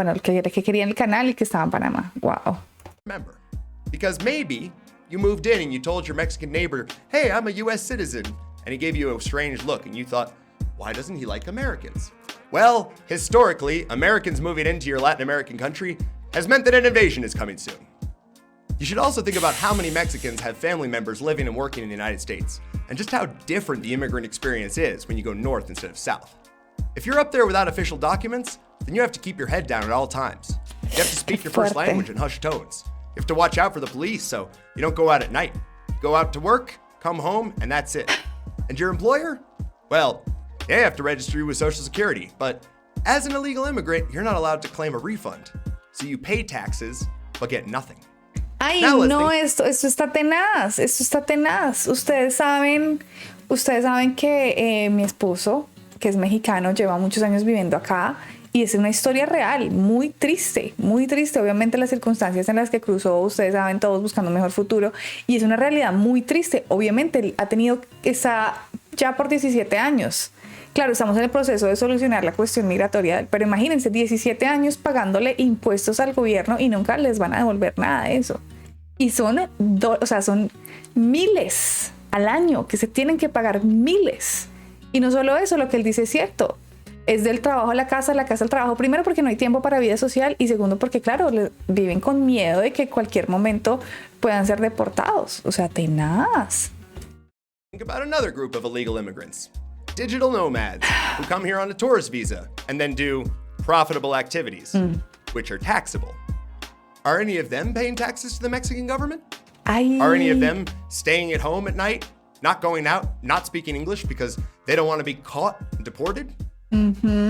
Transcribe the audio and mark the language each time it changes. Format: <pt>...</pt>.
<es>Bueno, el que querían el canal y que estaba en Panamá. Wow.</es> <en>Remember, because maybe you moved in and you told your Mexican neighbor, hey, I'm a US citizen, and he gave you a strange look and you thought, why doesn't he like Americans? Well, historically, Americans moving into your Latin American country has meant that an invasion is coming soon. You should also think about how many Mexicans have family members living and working in the United States, and just how different the immigrant experience is when you go north instead of south. If you're up there without official documents, then you have to keep your head down at all times. You have to speak your first language in hushed tones. You have to watch out for the police so you don't go out at night. Go out to work, come home, and that's it. And your employer? Well, they have to register you with Social Security, but as an illegal immigrant, you're not allowed to claim a refund. So you pay taxes, but get nothing.</en> <es>Ay, no, esto está tenaz, Ustedes saben que mi esposo, que es mexicano, lleva muchos años viviendo acá. Y es una historia real, muy triste, muy triste. Obviamente las circunstancias en las que cruzó, ustedes saben, todos buscando un mejor futuro. Y es una realidad muy triste. Obviamente está ya por 17 años. Claro, estamos en el proceso de solucionar la cuestión migratoria, pero imagínense, 17 años pagándole impuestos al gobierno y nunca les van a devolver nada de eso. Y son miles al año que se tienen que pagar, miles. Y no solo eso, lo que él dice es cierto. Es del trabajo a la casa al trabajo. Primero porque no hay tiempo para vida social y segundo porque, claro, viven con miedo de que en cualquier momento puedan ser deportados. O sea, tenaz.</es> <en>Think about another group of illegal immigrants. Digital nomads who come here on a tourist visa and then do profitable activities, which are taxable. Are any of them paying taxes to the Mexican government? Are any of them staying at home at night, not going out, not speaking English because they don't want to be caught and deported? Mm-hmm.</en>